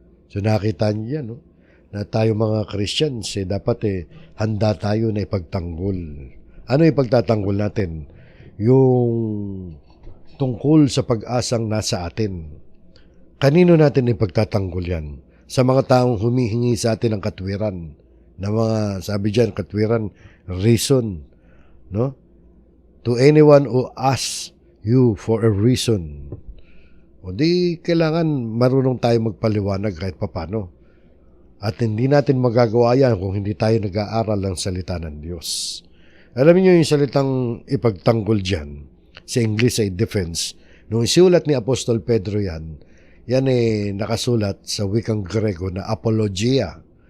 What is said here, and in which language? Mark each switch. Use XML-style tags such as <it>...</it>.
<tl>So nakita niyo yan, no? Na tayo mga Christians, dapat handa tayo na ipagtanggol. Ano ipagtatanggol natin? Yung tungkol sa pag-asang nasa atin. Kanino natin ipagtatanggol yan? Sa mga taong humihingi sa atin ng katwiran. Na mga, sabi dyan, katwiran, reason. No?</tl> <en>To anyone who asks you for a reason.</en> <tl>O di, kailangan marunong tayo magpaliwanag kahit papano. At hindi natin magagawa yan kung hindi tayo nag-aaral ng salita ng Diyos. Alam niyo yung salitang ipagtanggol dyan, sa English ay defense. Nung isulat ni Apostol Pedro yan nakasulat sa wikang Grego na apologia.</tl>